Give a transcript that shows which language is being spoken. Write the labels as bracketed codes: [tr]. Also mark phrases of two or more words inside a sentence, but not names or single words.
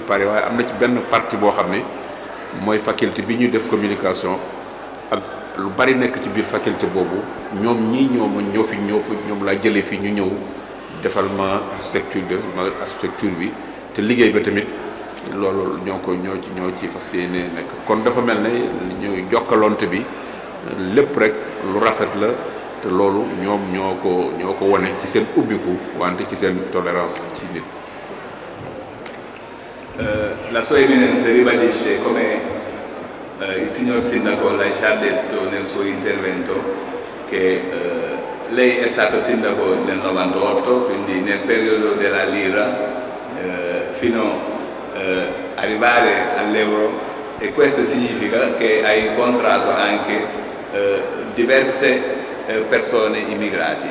[wo] pare waaye am na ci benn partie boo xam ne mooy faculté bi ñu def communication ak lu bari nekk ci biir faculté boobu ñoom ñoom laa jëlee fii ñu ñëw defal ma architecture bi te liggéey ba tamit loolu ñoo ci fas yéene nekk kon dafa mel ne ñooy jokkalonte bi lépp rek lu rafet la te loolu ñoom ñoo ko wane ci seen ubbiku wante ci seen tolérance ci nit. [it] La sua eminenza ribadisce come il signor Sindaco l'ha già detto nel suo intervento che lei è stato sindaco nel 98, quindi nel periodo della lira fino ad arrivare all'euro e questo significa che ha incontrato anche diverse persone immigrati.